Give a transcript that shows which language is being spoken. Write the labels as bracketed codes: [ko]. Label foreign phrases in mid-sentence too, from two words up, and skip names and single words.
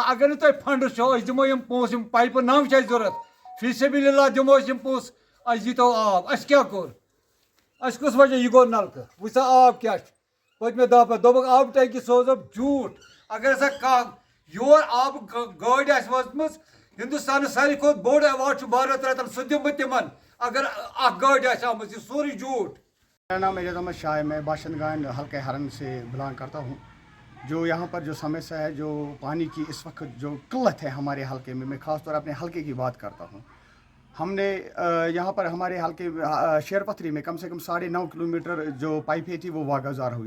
[ks] اگر نہٕ تۄہہِ فنڈٕس چھو أسۍ دِمو یِم پونٛسہٕ یِم پایپہٕ 9 چھِ اَسہِ ضوٚرتھ [ar] فی سبیٖل اللہ [ks] دِمو أسۍ یِم پونٛسہٕ اَسہِ دیٖتو آب اَسہِ کیٛاہ کوٚر اَسہِ کُس وجہ یہِ گوٚو نلکہٕ وٕچھ سا آب کیٛاہ چھُ پٔتمہِ دۄہ پٮ۪ٹھ دوٚپُکھ آبہٕ ٹٮ۪نٛکی سوزُکھ جھوٗٹ اگر ہسا کانٛہہ یور آبہٕ گٲڑۍ آسہِ وٲژمٕژ ہندوستانس ساروی کھۄتہٕ بوٚڑ ایواڈ چھُ بھارت رتن سُہ دِمہٕ بہٕ تِمن اگر اکھ گٲڑۍ آسہِ آمٕژ یہِ سورُے جھوٗٹ [ur] میرا نام اعجاز احمد شاہ ہے میں باشندگان حلقہ حرم سے بلانگ کرتا ہوں جو یہاں پر جو سمسیا ہے جو پانی کی اس وقت جو قلت ہے ہمارے حلقے میں خاص طور اپنے حلقے کی بات کرتا ہوں ہم نے یہاں پر ہمارے حلقے شیر پتھری میں کم سے کم 9.5 کلومیٹر جو پائپیں تھی وہ واگزار ہوئی